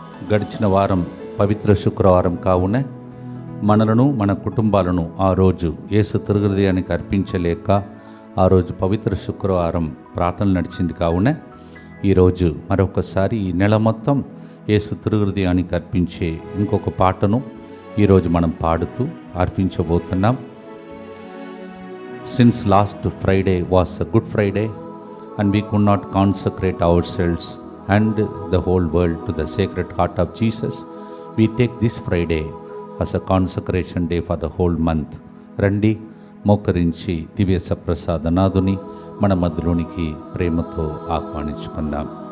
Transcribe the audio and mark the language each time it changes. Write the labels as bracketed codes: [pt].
[te] గడిచిన వారం పవిత్ర శుక్రవారం కావున మనలను మన కుటుంబాలను ఆ రోజు యేసు తిరుహృదయానికి అర్పించలేక ఆ రోజు పవిత్ర శుక్రవారం ప్రార్థన నడిచింది. కావున ఈరోజు మరొకసారి ఈ నెల మొత్తం యేసు తిరుహృదయానికి అర్పించే ఇంకొక పాటను ఈరోజు మనం పాడుతూ అర్పించబోతున్నాం. [en] Since last Friday was a Good Friday and we could not consecrate ourselves and the whole world to the Sacred Heart of Jesus, we take this Friday as a consecration day for the whole month. [te] రండి, మోకరించి దివ్య సప్రసాదనాథుని మన మధ్యలోనికి ప్రేమతో ఆహ్వానించుకుందాం.